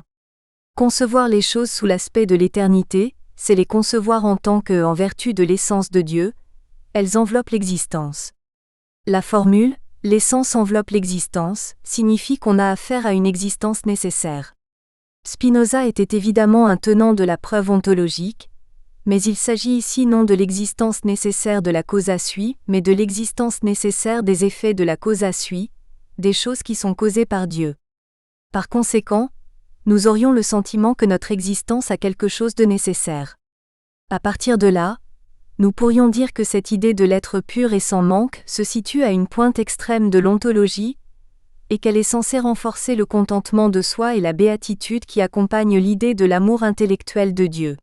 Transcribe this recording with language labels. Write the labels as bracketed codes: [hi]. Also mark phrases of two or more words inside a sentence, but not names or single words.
[fr] Concevoir les choses sous l'aspect de l'éternité, c'est les concevoir en tant que, en vertu de l'essence de Dieu, elles enveloppent l'existence. La formule « l'essence enveloppe l'existence » signifie qu'on a affaire à une existence nécessaire. Spinoza était évidemment un tenant de la preuve ontologique, mais il s'agit ici non de l'existence nécessaire de la [la] causa sui, [fr] mais de l'existence nécessaire des effets de la [la] causa sui, [fr] des choses qui sont causées par Dieu. Par conséquent, nous aurions le sentiment que notre existence a quelque chose de nécessaire. À partir de là, nous pourrions dire que cette idée de l'être pur et sans manque se situe à une pointe extrême de l'ontologie, et qu'elle est censée renforcer le contentement de soi et la béatitude qui accompagnent l'idée de l'amour intellectuel de Dieu.